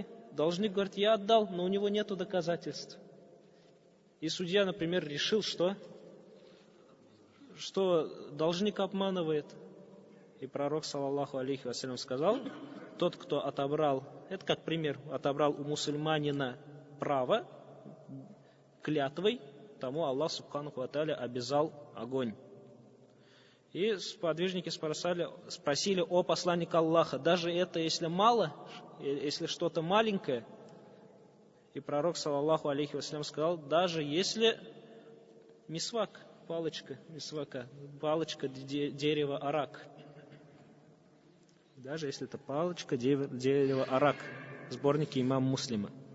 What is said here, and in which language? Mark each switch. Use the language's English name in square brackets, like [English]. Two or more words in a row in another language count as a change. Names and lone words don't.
[Russian] Должник говорит, я отдал, но у него нету доказательств. И судья, например, решил, что должник обманывает. И пророк, [Arabic] صلى الله عليه وسلم, [Russian] сказал, тот, кто отобрал, это как пример, отобрал у мусульманина право клятвой, тому Аллах [Arabic] سبحانه وتعالى [Russian] обязал огонь. И сподвижники спросили о посланнике Аллаха, даже это, если мало, если что-то маленькое, и пророк, [Arabic] صلى الله عليه وسلم, [Russian] сказал, даже если мисвак, палочка мисвака, палочка дерева арак, даже если это палочка дерева арак, сборники имама Муслима.